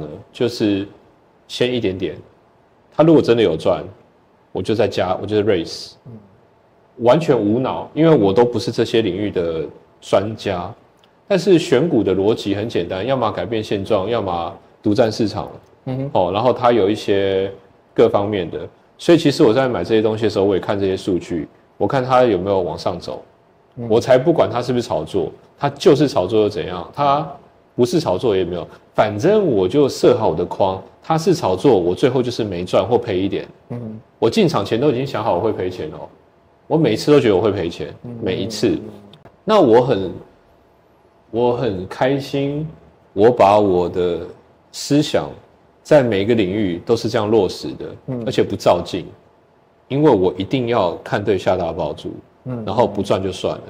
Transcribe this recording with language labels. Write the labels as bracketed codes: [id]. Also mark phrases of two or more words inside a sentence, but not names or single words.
[zh] 就是先一點點，他如果真的有賺，我就再加，我就是 raise，完全無腦，因為我都不是這些領域的專家。但是選股的邏輯很簡單，要麼改變現狀，要麼獨佔市場。然後它有一些各方面的，所以其實我在買這些東西的時候，我也看這些數據，我看它有沒有往上走，我才不管它是不是炒作。它就是炒作又怎樣？它不是炒作也沒有，反正我就設好我的框。它是炒作，我最後就是沒賺或賠一點。我進場前都已經想好我會賠錢哦，我每一次都覺得我會賠錢，每一次。那我很開心，我把我的思想在每一個領域都是這樣落實的，而且不照進，因為我一定要看對下大抱住，然後不賺就算了。